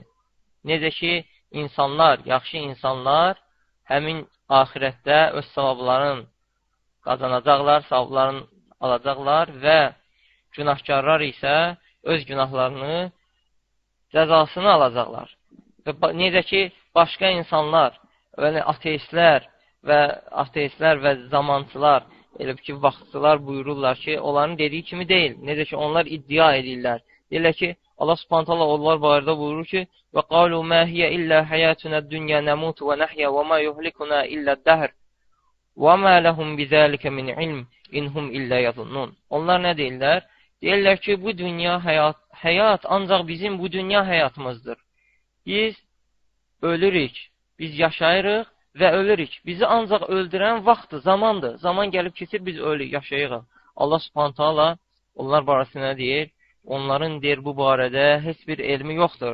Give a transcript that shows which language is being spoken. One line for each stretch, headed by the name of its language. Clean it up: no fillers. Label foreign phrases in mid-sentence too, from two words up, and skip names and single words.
Azerbaijani: Necə ki, insanlar, yaxşı insanlar həmin axirətdə öz savablarını qazanacaqlar, savablarını alacaqlar və günahkarlar isə öz günahlarını, cəzasını alacaqlar. Və necə ki, başqa insanlar, yəni ateistlər və zamançılar, elə ki, vaxtçılar buyururlar ki, onların dediyi kimi deyil. Necə ki, onlar iddia edirlər. Deyirlər ki, Allah Subhanahu taala onlar barədə buyurur ki:
Arabic: "وقالوا ما هي إلا حياتنا الدنيا نموت ونحيا وما يهلكنا إلا الدهر وما لهم بذلك من علم إن هم إلا يظنون."
Azerbaijani: Onlar nə deyirlər? Deyirlər ki, bu dünya həyat ancaq bizim bu dünya həyatımızdır. Biz ölürük, biz yaşayırıq və ölürük. Bizi ancaq öldürən vaxtdır, zamandır. Zaman gəlib keçir, biz ölürük, yaşayırıq. Allah
Arabic: سبحانه تعالى
Azerbaijani: onlar barəsində deyir, onların deyir bu barədə heç bir elmi yoxdur.